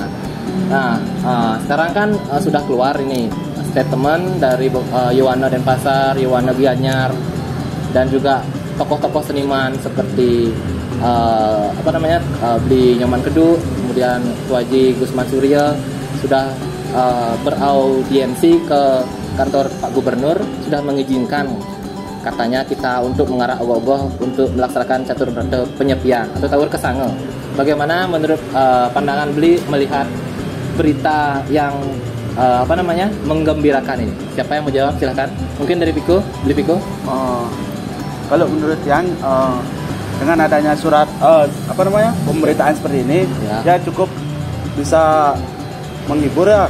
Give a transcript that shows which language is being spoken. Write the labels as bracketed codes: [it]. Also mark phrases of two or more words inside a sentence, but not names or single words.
[id] Nah sekarang kan sudah keluar ini statement dari Yowana Denpasar, Yowana Gianyar, dan juga tokoh-tokoh seniman seperti Bli Nyoman Kedu, kemudian Tuaji Gusman Surya sudah beraudiensi ke kantor Pak Gubernur, sudah mengizinkan katanya kita untuk mengarah ogoh-ogoh untuk melaksanakan catur berata penyepian atau tawur kesange. Bagaimana menurut pandangan Bli melihat berita yang menggembirakan ini? Siapa yang mau jawab? Silahkan. Mungkin dari Piko, Bli Piko. Kalau menurut yang dengan adanya surat pemberitaan seperti ini ya cukup bisa menghibur ya.